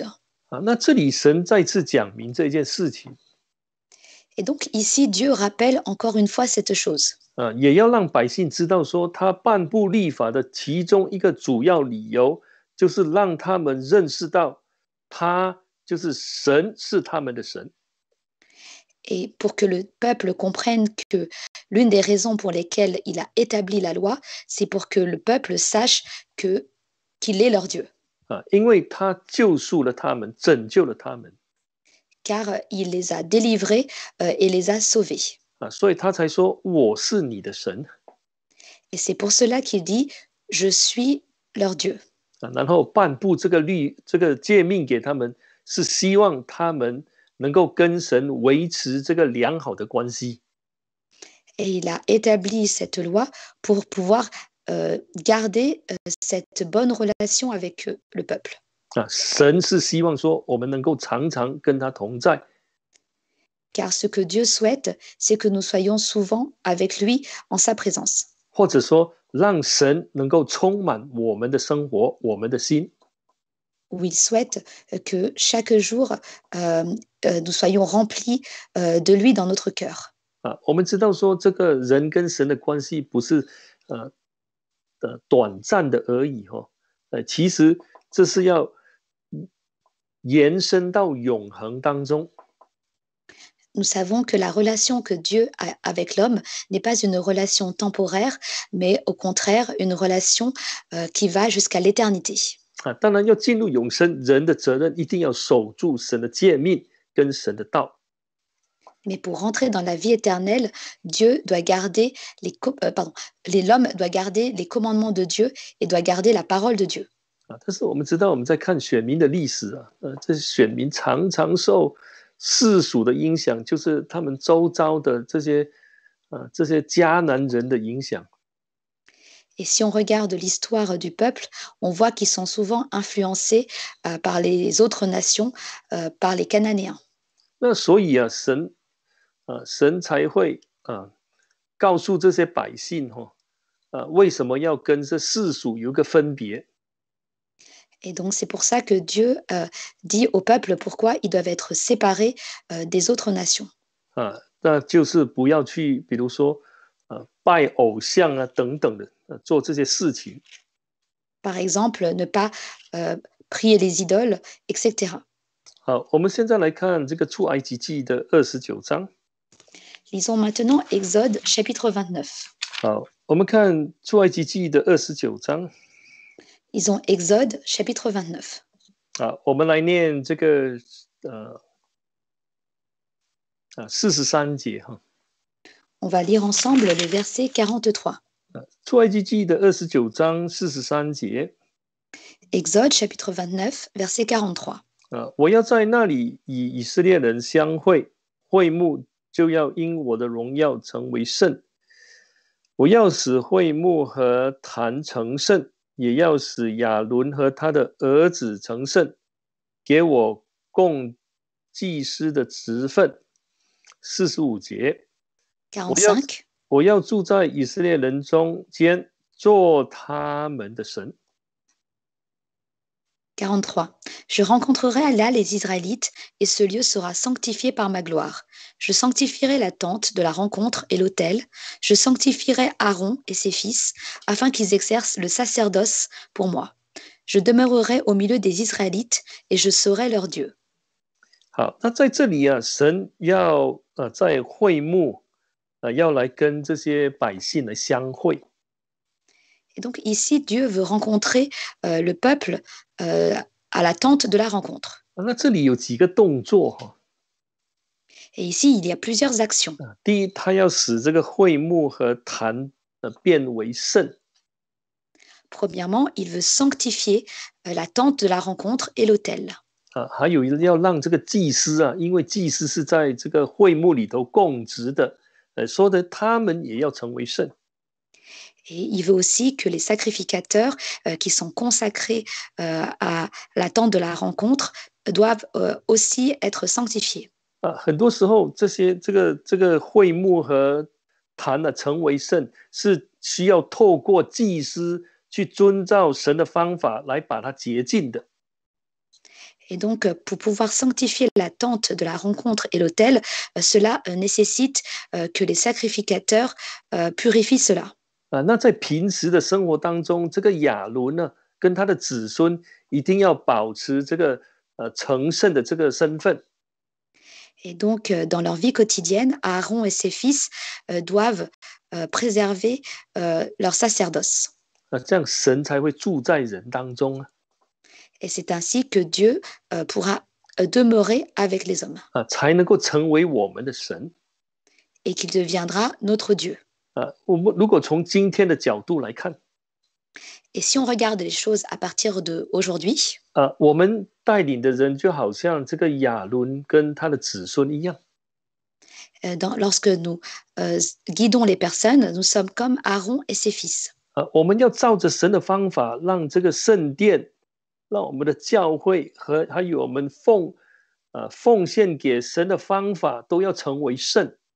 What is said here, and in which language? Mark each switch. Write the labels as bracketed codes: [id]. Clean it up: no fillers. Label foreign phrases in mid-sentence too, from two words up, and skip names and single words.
[zh] 那这里神再次讲明这件事情。 [fr] Et donc ici, Dieu rappelle encore une fois cette chose. [zh] 也要让百姓知道说，他颁布律法的其中一个主要理由，就是让他们认识到，他就是神，是他们的神。 [fr] Et pour que le peuple comprenne que l'une des raisons pour lesquelles il a établi la loi, c'est pour que le peuple sache qu'il est leur Dieu. [zh] 因为他救赎了他们，拯救了他们。 [fr] Car il les a délivrés et les a sauvés. [zh] 所以他才说我是你的神。 [fr] Et c'est pour cela qu'il dit je suis leur Dieu. [zh] 然后颁布这个诫命给他们，是希望他们能够跟神维持这个良好的关系。 [fr] Et il a établi cette loi pour pouvoir garder cette bonne relation avec le peuple. [zh] 神是希望说我们能够常常跟他同在。 [fr] Car ce que Dieu souhaite, c'est que nous soyons souvent avec lui en sa présence. [zh] 或者说让神能够充满我们的生活，我们的心。 [fr] Où il souhaite que chaque jour, nous soyons remplis de lui dans notre cœur. [zh] 我们知道说这个人跟神的关系不是短暂的而已其实这是要延伸到永恒当中。 [fr] Nous savons que la relation que Dieu a avec l'homme n'est pas une relation temporaire, mais au contraire une relation qui va jusqu'à l'éternité. [zh] 当然要进入永生，人的责任一定要守住神的诫命跟神的道。 [fr] Mais pour rentrer dans la vie éternelle, Dieu doit garder l'homme doit garder les commandements de Dieu et doit garder la parole de Dieu. [zh] 但是我们知道我们在看选民的历史这些选民常常受世俗的影响，就是他们周遭的这些迦南人的影响。 [fr] Et si on regarde l'histoire du peuple, on voit qu'ils sont souvent influencés par les autres nations, par les Cananéens. [zh] 那所以神才会告诉这些百姓为什么要跟这世俗有个分别。 [fr] Et donc c'est pour ça que Dieu dit au peuple pourquoi ils doivent être séparés des autres nations. [zh] 那就是不要去，比如说拜偶像等等的做这些事情。 [fr] Par exemple, ne pas prier les idoles, etc. [zh] 好，我们现在来看这个出埃及记的29章。 [fr] Lisons maintenant Exode chapitre 29. [zh] 好，我们看出埃及记的29章。 [fr] Lisons Exode chapitre 29. [zh] 好，我们来念这个43节 [fr] On va lire ensemble le verset 43. [zh] 出埃及记的29章43节。 [fr] Exode chapitre 29, verset 43. [zh] 我要在那里与以色列人相会，会幕就要因我的荣耀成为圣。我要使会幕和坛成圣，也要使亚伦和他的儿子成圣。给我供祭司的职分。45节， 45. 我要住在以色列人中间，做他们的神。 [fr] 43. Je rencontrerai là les Israélites, et ce lieu sera sanctifié par ma gloire. Je sanctifierai la tente de la rencontre et l'autel. Je sanctifierai Aaron et ses fils, afin qu'ils exercent le sacerdoce pour moi. Je demeurerai au milieu des Israélites, et je serai leur Dieu. [zh] 好，那在这里啊，神要在会幕要来跟这些百姓来相会。 [fr] Et donc ici, Dieu veut rencontrer le peuple à la tente de la rencontre. [zh] 那这里有几个动作哈。 [fr] Et ici, il y a plusieurs actions. [zh] 第一，他要使这个会幕和坛变为圣。 [fr] Premièrement, il veut sanctifier la tente de la rencontre et l'autel. [zh] 还有要让这个祭司啊，因为祭司是在这个会幕里头供职的，说的他们也要成为圣。 [fr] Et il veut aussi que les sacrificateurs qui sont consacrés à la tente de la rencontre doivent aussi être sanctifiés. [zh] 很多时候这个会幕和坛呢成为圣，是需要透过祭司去遵照神的方法来把它洁净的。 [fr] Et donc, pour pouvoir sanctifier la tente de la rencontre et l'autel, cela nécessite que les sacrificateurs purifient cela. [zh] 那在平时的生活当中，这个亚伦呢，跟他的子孙一定要保持这个成圣的这个身份。 [fr] Et donc, dans leur vie quotidienne, Aaron et ses fils doivent préserver leur sacerdoce. [zh] 这样神才会住在人当中啊。 [fr] Et c'est ainsi que Dieu pourra demeurer avec les hommes. [zh] 才能够成为我们的神。 [fr] Et qu'il deviendra notre Dieu. [zh] 我们如果从今天的角度来看， [fr] Et si on regarde les choses à partir d'aujourd'hui, [zh] 我们带领的人就好像这个亚伦跟他的子孙一样。 [fr] lorsque nous guidons les personnes, nous sommes comme Aaron et ses fils. [zh] 我们要照着神的方法，让这个圣殿，让我们的教会和还有我们奉献给神的方法，都要成为圣。